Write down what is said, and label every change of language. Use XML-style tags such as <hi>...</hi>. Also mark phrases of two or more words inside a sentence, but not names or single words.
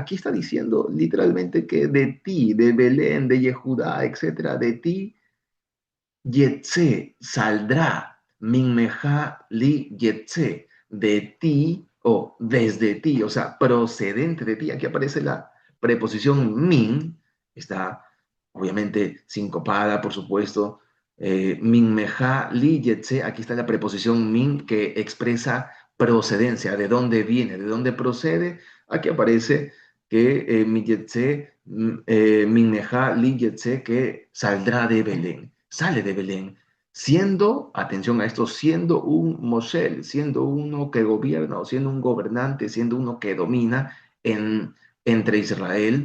<es>Aquí está diciendo literalmente que de ti, de Belén, de Yehudá, etcétera, de ti, Yetze, saldrá,</es> <he>ממך לי יצא,</he> <es>de ti o desde ti, o sea, procedente de ti. Aquí aparece la preposición min, está obviamente sincopada, por supuesto.</es> <he>ממך לי יצא,</he> <es>aquí está la preposición min que expresa procedencia, de dónde viene, de dónde procede. Aquí aparece que</es> <he>מי יצא ממך לי יצא,</he> <es>que saldrá de Belén, sale de Belén, siendo, atención a esto, siendo un Moshe, siendo uno que gobierna o siendo un gobernante, siendo uno que domina entre Israel.</es>